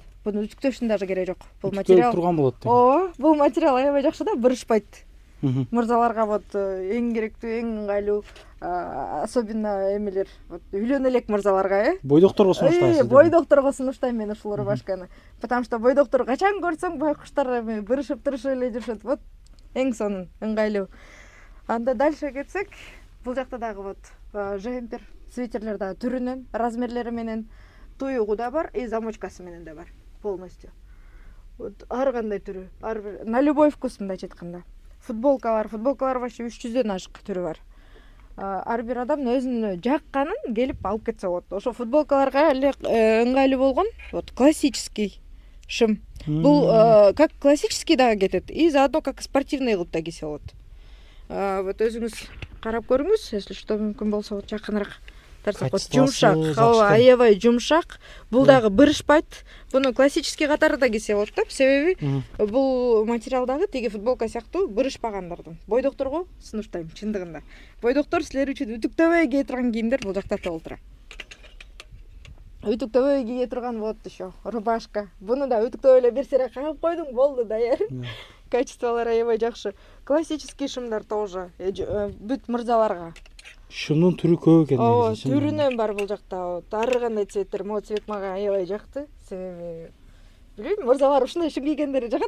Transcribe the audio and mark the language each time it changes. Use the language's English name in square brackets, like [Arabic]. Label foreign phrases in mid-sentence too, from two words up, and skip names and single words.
[Kyrgyz] Буну үтүктөштүн даже кереги жок. Бул материал турган болот. Ооба, бул материал аябай жакшы да, бырышпайт. Мырзаларга вот эң керектүү, эң ыңгайлуу, особенно эмелер, вот үйлөнө элек мырзаларга, бойдокторго сунуштайсыз. Бойдокторго сунуштайм мен ушул рубашканы. Потому что бойдоктор качан көрсөң байкуштар бырышып турушуп эле жүрүшөт. Вот эң сонун, ыңгайлуу. Анда дальше кетсек, бул жакта дагы вот жемпер, свитерлер дагы түрүнөн, размерлери менен, туюгу да бар, и замочкасы менен да бар полностью. Вот ар кандай түрү, [Russian] на любой вкус [Kyrgyz] мындайча айтканда. Футболкалар вообще 300дөн ашык түрү бар. Ар бир адам өзүнүн жакканын келип алып кетсе болот. Ошо футболкаларга эле ыңгайлуу болгон, [Russian] вот классический [Kyrgyz] шым. Бул [Russian] как классический [Kyrgyz] дагы кетет, [Russian] и заодно как спортивный [Kyrgyz] кылып да кийсе болот. Вот өзүңүз карап көрүңүз, [Russian] если что [Kyrgyz] мүмкүн болсо, вот жакыныраак тарсак. Вот жумшак, аябай жумшак. Бул дагы бырышпайт. Буну классический катары да кийсе болот да, себеби бул материал дагы тиги футболка сыяктуу бырышпагандардын. Бойдокторго сунуштайм, чындыгында. Бойдоктор силер үчүн үтүктөбөй кие турган кийимдер бул жакта толтура. Үтүктөбөй кие турган [Russian] вот еще [Kyrgyz] рубашка. Буну да үтүктөбөй эле бир сере кагып койдуң, болду даяр. Качестволары аябай жакшы. Классический шымдар тоже бүт мырзаларга. Шымдын түрү көп экен. Ооба, түрүнөн бар бул жакта. Ар кандай цветтер, могу цвет мага аябай жакты. Себеби билбейм, мырзалар ушундай шым кийгендери жагат.